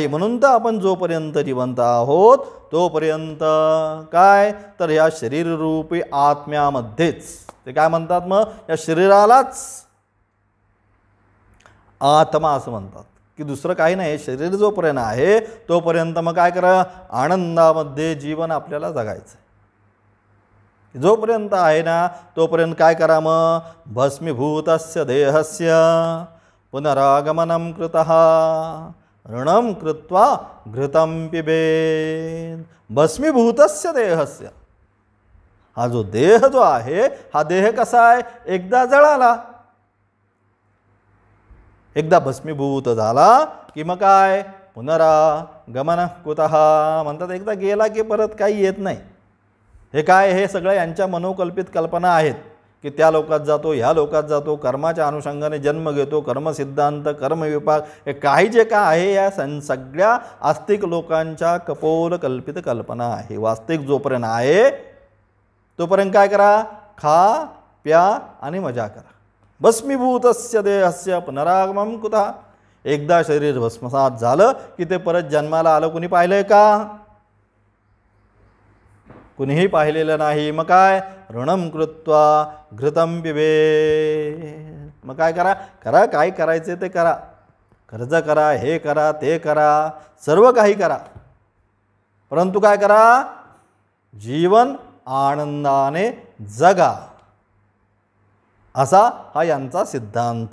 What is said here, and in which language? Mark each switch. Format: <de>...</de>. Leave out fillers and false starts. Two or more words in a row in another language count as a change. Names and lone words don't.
<mr>म्हणून तर आपण जोपर्यंत जिवंत आहोत तोपर्यंत काय, तर या शरीररूपी आत्म्यामध्येच ते काय म्हणतात मग, या शरीरालाच आत्मा असं म्हणतात, की दुसरं काही नाही. शरीर जोपर्यंत आहे तोपर्यंत मग काय करा, आनंदामध्ये जीवन आपल्याला जगायचं. जोपर्यंत आहे ना तोपर्यंत काय करा मग,</mr> <sa>भस्मीभूतस्य देहस्य पुनरागमनं कृतः ऋणं कृत्वा घृतं पिबेत्. भस्मीभूतस्य देहस्य,</sa> <mr>हा जो देह जो आहे, हा देह कसा आहे, एकदा जळाला, एकदा भस्मीभूत झाला की मग काय,</mr> <sa>पुनरागमन कुतः</sa> <mr>म्हणतात, एकदा गेला की परत काही येत नाही. हे काय, हे सगळं यांच्या मनोकल्पित कल्पना आहेत, की त्या लोकात जातो, ह्या लोकात जातो, कर्माच्या अनुषंगाने जन्म घेतो, कर्मसिद्धांत, कर्मविपाक, हे काही जे काय आहे या सगळ्या आस्तिक लोकांच्या कपोल कल्पित कल्पना आहे. वास्तविक जोपर्यंत आहे तोपर्यंत काय करा, खा प्या आणि मजा करा.</mr> <sa>भस्मीभूतस्य देहस्य पुनरागमनं कुतः.</sa> <mr>एकदा शरीर भस्मसात झालं की ते परत जन्माला आलं, कुणी पाहिलंय का, कुणीही पाहिलेलं नाही. मग काय,</mr> <sa>ऋणं कृत्वा घृतं पिबेत्.</sa> <mr>मग काय करा, करा काय करायचे ते करा, कर्ज करा, हे करा, ते करा, सर्व काही करा, परंतु काय करा, जीवन आनंदाने जगा, असा हा यांचा सिद्धांत.</mr>